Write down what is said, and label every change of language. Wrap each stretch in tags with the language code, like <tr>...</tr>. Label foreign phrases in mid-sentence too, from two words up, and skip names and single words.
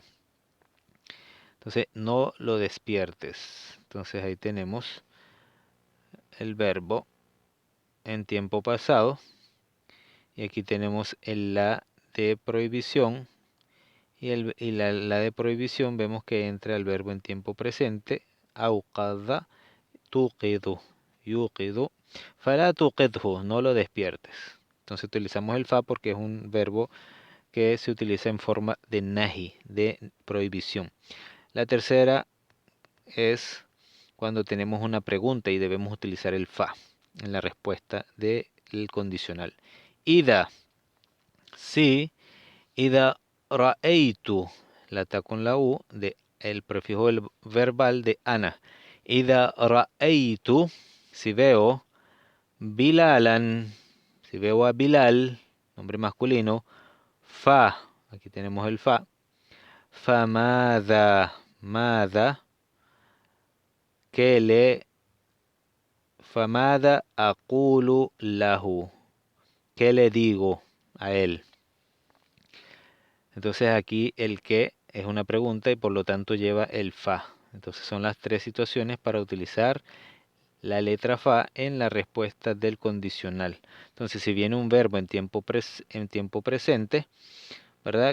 <es>Entonces, no lo despiertes. Entonces ahí tenemos el verbo en tiempo pasado. Y aquí tenemos el la de prohibición y la de prohibición vemos que entra el verbo en tiempo presente,</es> <ar>أوقظ، توقظ، يوقظ، فلا توقظه,</ar> <es>no lo despiertes. Entonces utilizamos el fa porque es un verbo que se utiliza en forma de nahi, de prohibición. La tercera es cuando tenemos una pregunta y debemos utilizar el fa en la respuesta del condicional. Ida, sí,</es> <ar>إذا رأيت,</ar> <es>la ta con la u, de el prefijo verbal de ana.</es> <ar>إذا رأيت,</ar> <es>si veo, bilalan, si veo a Bilal, nombre masculino, fa, aquí tenemos el fa, famada, mada, que le,</es> <ar>فماذا أقول له,</ar> <es>¿qué le digo a él? Entonces aquí el que es una pregunta y por lo tanto lleva el fa. Entonces son las tres situaciones para utilizar la letra fa en la respuesta del condicional. Entonces si viene un verbo en tiempo presente, ¿verdad?</es>